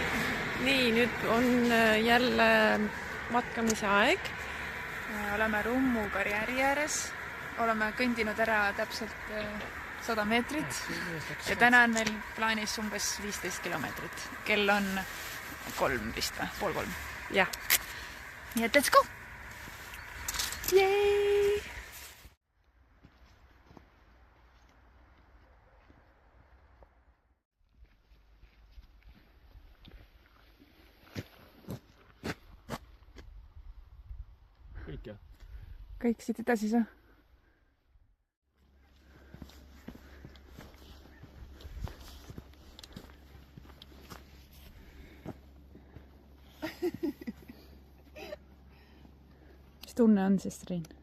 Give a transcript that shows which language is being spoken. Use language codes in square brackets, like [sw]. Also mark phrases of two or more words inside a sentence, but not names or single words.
[et] Nii, nüüd on jälle matkamise aeg. Oleme Rummu karjääri ääres. Oleme kõndinud ära täpselt 100 meetrit ja täna on meil plaanis umbes 15 kilomeetrit. Kell on 3 vist või? Pool 3. Jah. Nii et [en] let's go! [et] Yay! Kõik jah? Kõik siit edasi sa? Mis tunne on siis, Triin?